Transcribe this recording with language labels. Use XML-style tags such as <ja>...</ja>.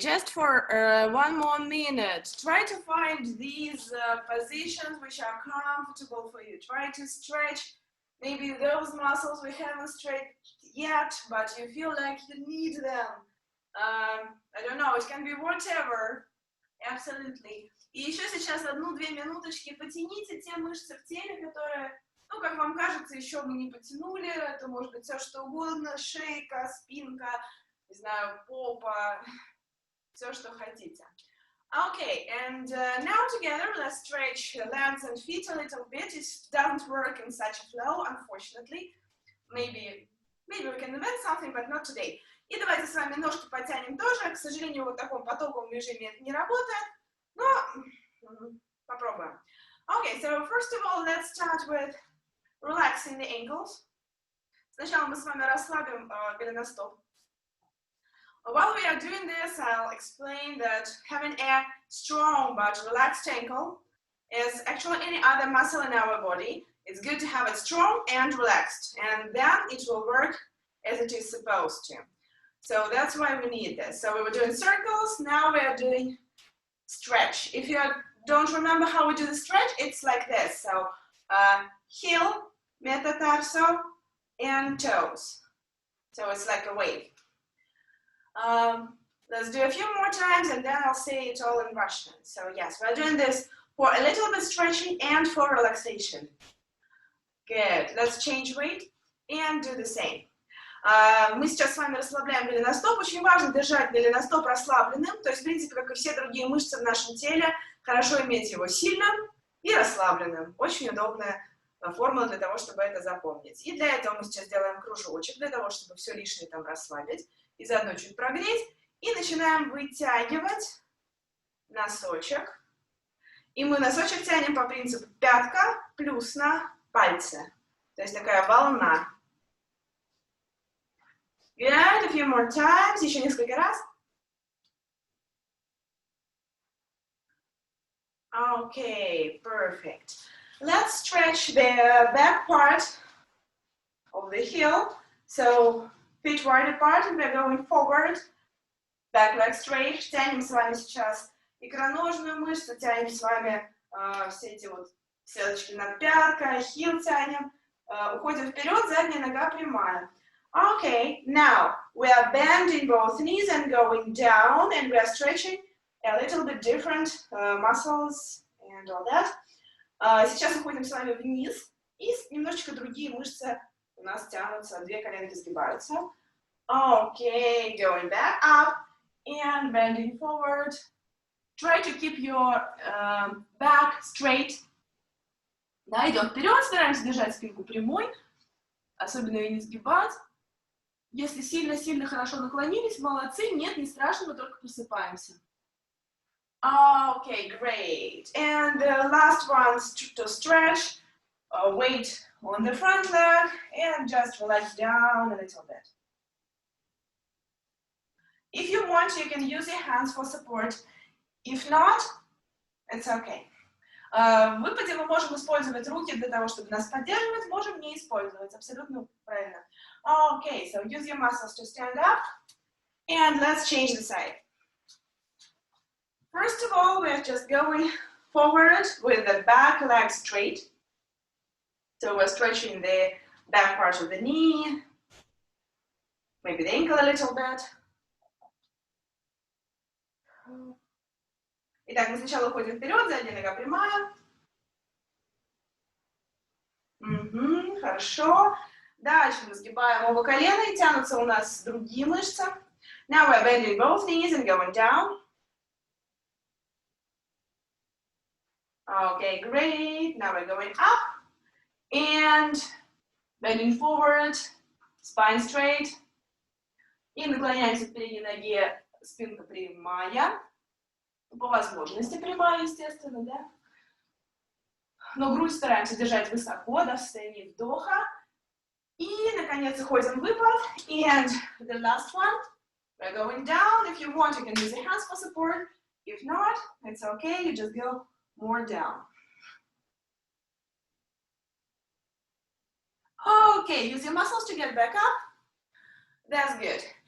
<en>Just for one more minute, try to find these positions which are comfortable for you. Try to stretch maybe those muscles we haven't stretched yet, but you feel like you need them. I don't know, it can be whatever. Absolutely.</en> <ru>И еще сейчас 1-2 минуточки потяните те мышцы в теле, которые, ну, как вам кажется, еще вы не потянули. Это может быть все что угодно, шейка, спинка, не знаю, попа, все, что хотите.</ru> <en>Okay, and now together let's stretch legs and feet a little bit. It doesn't work in such a flow, unfortunately. Maybe we can invent something, but not today.</en> <ru>И давайте с вами ножки потянем тоже. К сожалению, в таком потоковом режиме это не работает, но попробуем.</ru> <en>Okay, so first of all, let's start with relaxing the ankles.</en> <ru>Сначала мы с вами расслабим голеностоп.</ru> <en>While we are doing this, I'll explain that having a strong but relaxed ankle is actually any other muscle in our body. It's good to have it strong and relaxed, and then it will work as it is supposed to. So that's why we need this. So we were doing circles, now we are doing stretch. If you don't remember how we do the stretch, it's like this. So heel, metatarso, and toes. So it's like a wave. Let's do a few more times and then I'll say it all in Russian. So yes, we're doing this for a little bit stretching and for relaxation. Good. Let's change weight and do the same.</en> <ru>Мы сейчас с вами расслабляем голеностоп. Очень важно держать голеностоп расслабленным. То есть, в принципе, как и все другие мышцы в нашем теле, хорошо иметь его сильным и расслабленным. Очень удобная формула для того, чтобы это запомнить. И для этого мы сейчас делаем кружочек, для того, чтобы все лишнее там расслабить. И заодно чуть прогреть. И начинаем вытягивать носочек. И мы носочек тянем по принципу пятка плюс на пальцы. То есть такая волна.</ru> <en>Good. A few more times.</en> <ru>Еще несколько раз.</ru> <en>Okay, perfect. Let's stretch the back part of the heel. So feet wide apart and we're going forward. Back leg straight.</en> <ru>Тянем с вами сейчас икроножную мышцу, тянем с вами все эти вот сеточки над пяткой, heel тянем. Уходим вперед, задняя нога прямая.</ru> <en>Okay, now we are bending both knees and going down, and we are stretching a little bit different muscles and all that.</en> <ru>Сейчас уходим с вами вниз, и немножечко другие мышцы у нас тянутся, две коленки сгибаются.</ru> <en>Okay, going back up and bending forward. Try to keep your back straight.</en> <ru>Да, идем вперед, стараемся держать спинку прямой, особенно ее не сгибать. Если сильно-сильно хорошо наклонились, молодцы, нет, не страшно, мы только просыпаемся.</ru> <en>Okay, great. And the last one to stretch, weight on the front leg and just relax down a little bit. If you want, you can use your hands for support. If not, it's okay.</en> <ru>В выпаде мы можем использовать руки для того, чтобы нас поддерживать, можем не использовать, абсолютно правильно.</ru> <en>Okay, so use your muscles to stand up, and let's change the side. First of all, we're just going forward with the back leg straight. So we're stretching the back part of the knee, maybe the ankle a little bit.</en> <ru>Итак, мы сначала уходим вперед, задняя нога прямая. Хорошо. Дальше мы сгибаем оба колена и тянутся у нас другие мышцы.</ru> <en>Now we're bending both knees and going down. Okay, great. Now we're going up and bending forward, spine straight.</en> <ru>И наклоняемся к передней ноге, спинка прямая. По возможности прямая, естественно, да? Но грудь стараемся держать высоко, да, в состоянии вдоха. И, наконец, уходим в выпад.</ru> <en>And the last one, we're going down. If you want, you can use your hands for support. If not, it's okay, you just go more down. Okay, use your muscles to get back up. That's good.</en>